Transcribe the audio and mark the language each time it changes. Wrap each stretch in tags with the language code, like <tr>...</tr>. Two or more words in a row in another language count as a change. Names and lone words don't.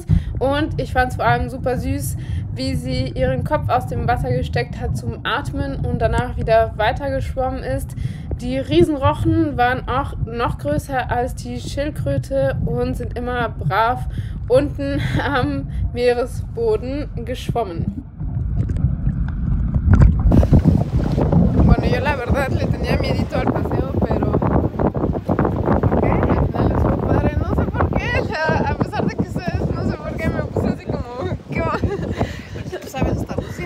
<de>Und ich fand es vor allem super süß, wie sie ihren Kopf aus dem Wasser gesteckt hat zum Atmen und danach wieder weitergeschwommen ist. Die Riesenrochen waren auch noch größer als die Schildkröte und sind immer brav unten am Meeresboden geschwommen.</de> <es>Bueno, yo la verdad le tenía miedito al paseo, pero al final estuvo padre. No sé por qué, a pesar de que ustedes, no sé por qué me puse así como, ¿qué va? ¿Tú sabes hasta bucear?</es>